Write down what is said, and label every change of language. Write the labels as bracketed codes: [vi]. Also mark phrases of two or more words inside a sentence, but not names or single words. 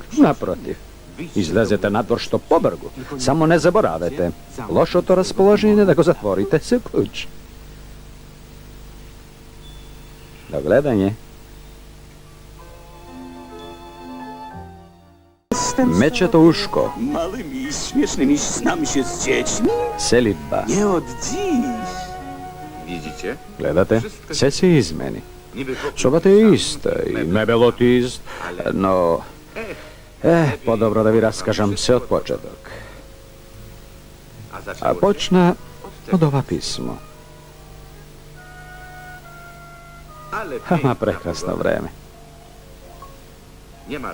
[mk] Напротив, излезете надвор што побргу. Само не заборавете, лошото расположение да го затворите се клуч. До гледање. Мечето ушко. [pl] Małymi, śmiesznymi snami się z dziećmi? [mk] Селидба. [pl] Nie od dziś. Widzicie? [mk] Гледате, се се измени. [pl] Niby [mk] Собата е иста и мебелот ист, но... подобро да ви раскажам се од почеток. [pl] a [mk] А [pl] zaczęło się [mk] почна од ова писмо. [pl] ale [mk] Ама [pl] piękna [mk] прекрасно [pl] pogoda. [mk] време. [pl] Nie ma